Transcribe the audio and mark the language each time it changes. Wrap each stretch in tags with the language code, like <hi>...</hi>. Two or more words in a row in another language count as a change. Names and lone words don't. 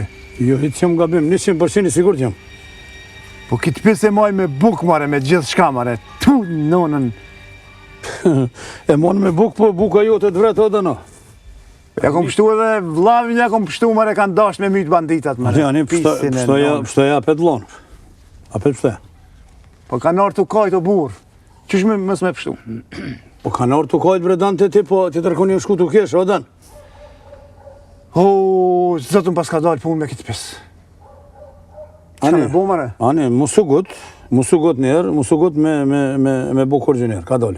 <sq>Jo, hitë që më gabim, 100% I sigurt jam. Po kitë pis e maj me buk mare, me gjithë shka mare, tu nonën. E mon me buk, po buka jote të vretë edhe no. Ja kom pështu edhe vlavin, ja kom pështu mare, kanë dash me mytë banditat mare. Ani, pështoja pet lonë. A pet pështoja? Po kanë orë të kajt o burë, qysh me mës me pështu? Po kanë orë të kajt, bre Dan, të ti, po ti tërkoni në shku të kesh, o Dan? O, zotën pas ka dalë punë me kitë pis. Qa me bo mare? Ani, musugut njerë, musugut me bukur gjë njerë, ka dole.</sq>